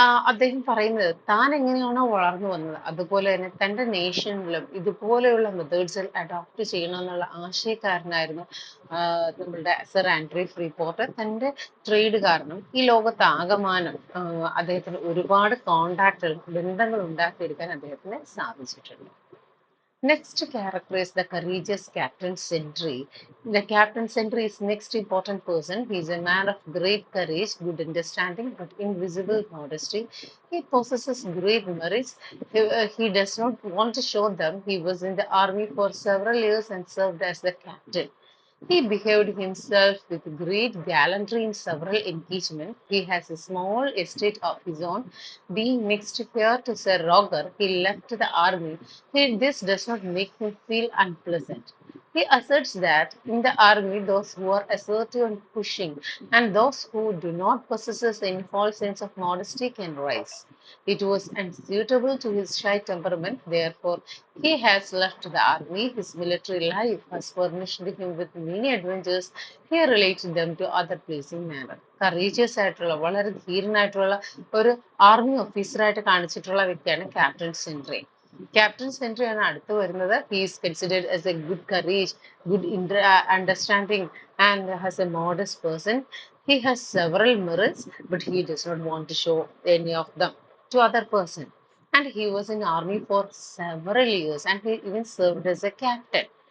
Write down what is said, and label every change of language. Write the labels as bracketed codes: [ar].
[ml] അദ്ദേഹം പറയുന്നത് താൻ എങ്ങനെയാണോ വളർന്നു വന്നത് അതുപോലെ തന്നെ തൻ്റെ നേഷനിലും ഇതുപോലെയുള്ള മെത്തേഡ്സിൽ അഡോപ്റ്റ് ചെയ്യണമെന്നുള്ള ആശയക്കാരനായിരുന്നു നമ്മളുടെ സർ ആൻഡ്രൂ ഫ്രീപോർട്ട്. തൻ്റെ ട്രേഡ് കാരണം ഈ ലോകത്താകമാനം അദ്ദേഹത്തിന് ഒരുപാട് കോണ്ടാക്റ്റുകൾ, ബന്ധങ്ങൾ ഉണ്ടാക്കിയെടുക്കാൻ അദ്ദേഹത്തിന് സാധിച്ചിട്ടുണ്ട്. [en] Next character is the courageous Captain Sentry. The Captain Sentry is next important person. He is a man of great courage, good understanding, but invisible modesty. He possesses great merits. He does not want to show them. He was in the army for several years and served as the captain. He behaved himself with great gallantry in several engagements. He has a small estate of his own. Being next heir to Sir Roger, he left the army. This does not make him feel unpleasant. He asserts that in the army, those who are assertive and pushing, and those who do not possess any false sense of modesty can rise. It was unsuitable to his shy temperament, therefore, he has left the army. His military life has furnished him with many adventures. He relates them to other pleasing manner. [ml] Courageous ആയിട്ടുള്ള വളരെ ധീരനായിട്ടുള്ള ഒരു army ഓഫീസറായിട്ട് കാണിച്ചിട്ടുള്ള വ്യക്തിയാണ് captain sentry. Captain sentry ആണ് അടുത്ത് വരുന്നത്. [en] He is considered as a good courage, good understanding and has a modest person. He has several merits, but he does not want to show any of them to other person. And he was in army for several years, and he even served as a captain.